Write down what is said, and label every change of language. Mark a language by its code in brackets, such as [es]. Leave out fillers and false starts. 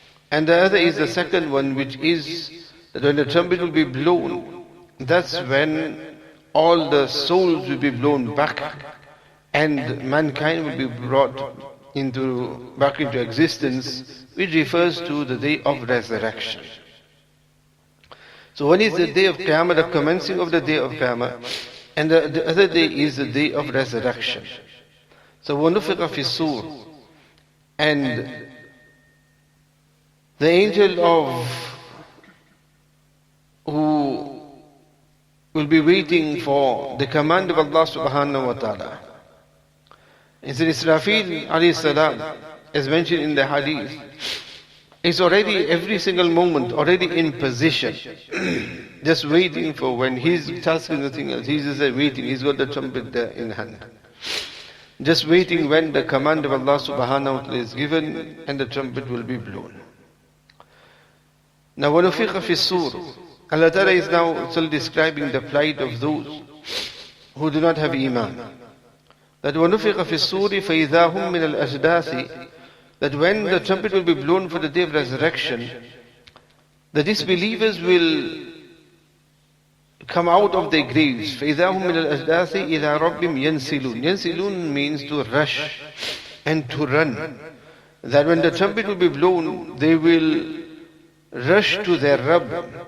[en] And the other is the second one, which is that when the trumpet will be blown, that's when all the souls will be blown back and mankind will be brought back into existence, which refers to the day of resurrection. So one is the day of Qiyamah, the commencing of the day of Qiyamah, and the other day is the day of resurrection. [ar] So وَنُفِخَ فِي الصُّورِ. [en] And the angel who will be waiting for the command of Allah subhanahu wa ta'ala. It's Israfil alayhi salam, as mentioned in the hadith, is already every single moment already in position, just waiting for when his task is nothing else. He's just waiting. He's got the trumpet there in hand, just waiting when the command of Allah subhanahu wa ta'ala is given and the trumpet will be blown. [ar] Now, وَنُفِخَ فِي الصُّورِ. [en] Allah Ta'ala is now still describing the plight of those who do not have Iman. [ar] That وَنُفِخَ فِي الصُّورِ فَإِذَا هُمْ مِنَ الْأَجْدَاثِ. [en] That when the trumpet will be blown for the day of resurrection, the disbelievers will come out of their graves. [ar] فَإِذَا هُمْ مِنَ الْأَجْدَاثِ إِلَىٰ رَبِّهِمْ يَنْسِلُونَ. [en] يَنْسِلُونَ means to rush and to run. That when the trumpet will be blown, they will rush to their Rabb.